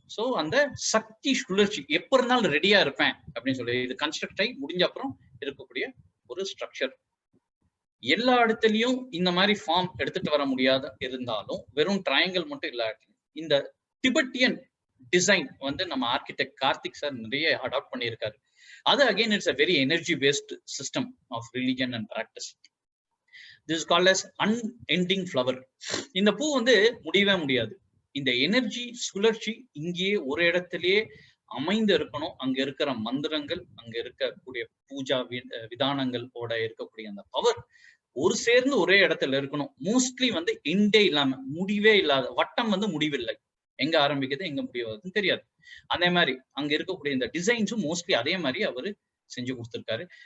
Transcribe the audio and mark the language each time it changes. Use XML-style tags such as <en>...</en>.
<ta>So அந்த சக்தி சுழற்சி எப்ப இருந்தாலும் ரெடியா இருப்பேன் அப்படின்னு சொல்லி இது கன்ஸ்ட்ரக்ட் ஆகி முடிஞ்ச அப்புறம் இருக்கக்கூடிய ஒரு ஸ்ட்ரக்சர். எல்லா இடத்துலயும் இந்த மாதிரி ஃபார்ம் எடுத்துட்டு வர முடியாத இருந்தாலும் வெறும் ட்ரையாங்கிள் மட்டும் இல்லாட்டி இந்த டிபெட்டியன் டிசைன் வந்து நம்ம ஆர்கிடெக்ட் கார்த்திக் சார் நிறைய அடாப்ட் பண்ணியிருக்காரு. அது</ta> <en>Again it's a very energy based system of religion and practice. This is called as unending flower.</en> <ta>இந்த பூ வந்து முடியவே முடியாது. இந்த எனர்ஜி சுழற்சி இங்கேயே ஒரு இடத்திலேயே அமைந்து இருக்கணும். அங்க இருக்கிற மந்திரங்கள், அங்க இருக்கக்கூடிய பூஜா விதானங்களோட இருக்கக்கூடிய அந்த பவர் ஒரு சேர்ந்து ஒரே இடத்துல இருக்கணும். மோஸ்ட்லி வந்து எண்டே இல்லாம, முடிவே இல்லாத வட்டம் வந்து முடிவில்லை, எங்க ஆரம்பிக்குது எங்க முடிவாதுன்னு தெரியாது. அதே மாதிரி அங்க இருக்கக்கூடிய இந்த டிசைன்ஸும் மோஸ்ட்லி அதே மாதிரி அவரு செஞ்சு கொடுத்திருக்காரு.</ta>